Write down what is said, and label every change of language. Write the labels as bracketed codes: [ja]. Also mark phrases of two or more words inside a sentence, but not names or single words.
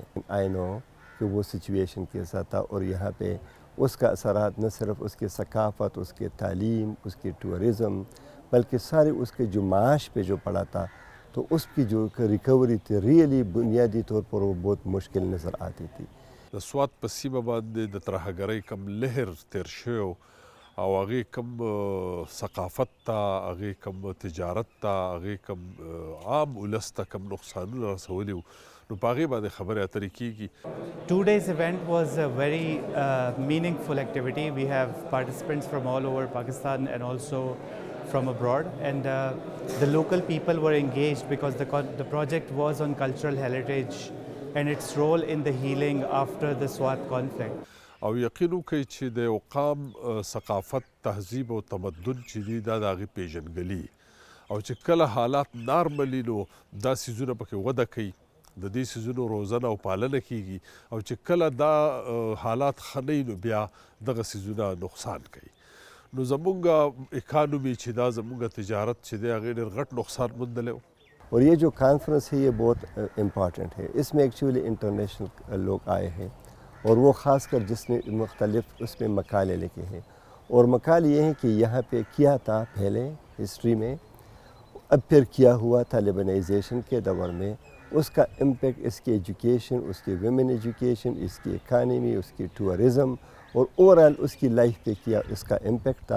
[en] I know [ur] کہ وہ سچویشن کیسا تھا اور یہاں پہ اس کا اثرات نہ صرف اس کی ثقافت، اس کے تعلیم، اس کی ٹورزم، بلکہ سارے اس کے جو معاش پہ جو پڑا تھا، تو اس کی جو ریکوری تھی ریئلی بنیادی طور پر وہ بہت مشکل نظر آتی تھی. [ps] د سوات په سیمه باندې د ترهګرۍ کم لهر تیر شوی او هغې کم ثقافت ته، هغې کم تجارت ته، هغې کم عام ولس ته کم نقصانونه رسولي وو، نو په هغې باندې خبرې اترې کېږي. [en] 2 days event was a very meaningful activity. We have participants from all over Pakistan and also from abroad, and the local people were engaged because the project was on cultural heritage and its role in the healing after the SWAT conflict. [ps] او یقین وکړئ چې د یو قام ثقافت، تهذیب او تمدن چې دي دا د هغې پیژندګلي، او چې کله حالات نارملي نو دا څیزونه پکې وده کوي، د دې څیزونو روزنه او پالنه کیږي، او چې کله دا حالات ښه نه وي نو بیا دغه څیزونه نقصان کوي. نو زمونږ اکانومي چې دا زمونږ تجارت چې دی هغې ډېر غټ نقصان موندلی و. [ur] اور یہ جو کانفرنس ہے یہ بہت امپارٹنٹ ہے. اس میں [en] actually international [ur] لوگ آئے ہیں اور وہ خاص کر جس نے مختلف اس میں مقالے لکھے ہیں، اور مقالے یہ ہیں کہ یہاں پہ کیا تھا پہلے ہسٹری میں، اب پھر کیا ہوا تھا لیبنائزیشن کے دور میں، اس کا امپیکٹ اس کی ایجوکیشن، اس کی [en] women education, [ur] اس کی اکانومی، اس کی ٹورزم اور اوورآل اس کی لائف پہ کیا اس کا امپیکٹ تھا.